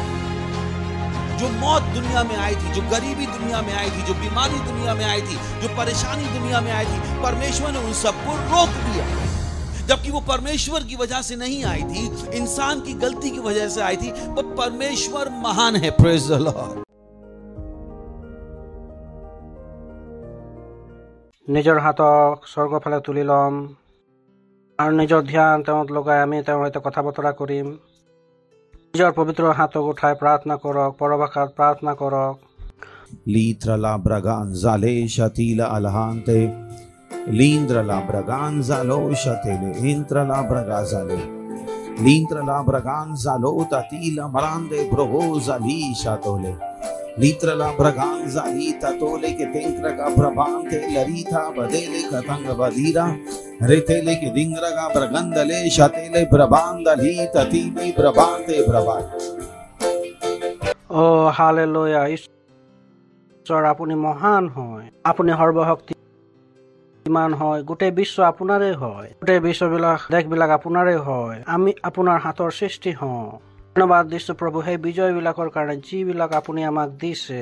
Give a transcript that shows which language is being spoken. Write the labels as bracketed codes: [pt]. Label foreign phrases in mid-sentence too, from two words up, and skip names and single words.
[hi] जो मौत दुनिया में आई थी, जो गरीबी दुनिया में आई थी, जो बीमारी दुनिया में आई थी, जो परेशानी दुनिया में आई थी, परमेश्वर ने उन सबको रोक दिया। जबकि वो परमेश्वर की वजह से नहीं आई थी, इंसान की गलती की वजह से आई थी। वो परमेश्वर महान है। [en] praise the Lord. [as] নিজৰ হাতক স্বৰ্গৰ ফালে তুলি ল'ম আৰু নিজৰ ধ্যান তেওঁত লগাই আমি তেওঁৰ সৈতে কথা বতৰা কৰিম। নিজৰ পবিত্ৰ হাতক উঠাই প্ৰাৰ্থনা কৰক, পৰভাষাত প্ৰাৰ্থনা কৰক। Litra la braganza le shatila alhante, lindra la braganza lo shatele, intra la bragaza le, lindra la braganza lo tatila marande brogoza li shatole, litra la braganza li tatole che tenkra ka prabante larita badele katanga badira, retele che dingra ka bragandale shatele brabanda li tatili brabante brabat. [en] Oh hallelujah, [as] ঈশ্বৰ আপুনি মহান হয়, আপুনি সৰ্বশক্তিমান হয়, গোটেই বিশ্ব আপোনাৰে হয়, গোটেই বিশ্ববিলাক দেশবিলাক আপোনাৰে হয়, আমি আপোনাৰ হাতৰ সৃষ্টি হওঁ। ধন্যবাদ দিছো প্ৰভু সেই বিজয়বিলাকৰ কাৰণে যিবিলাক আপুনি আমাক দিছে।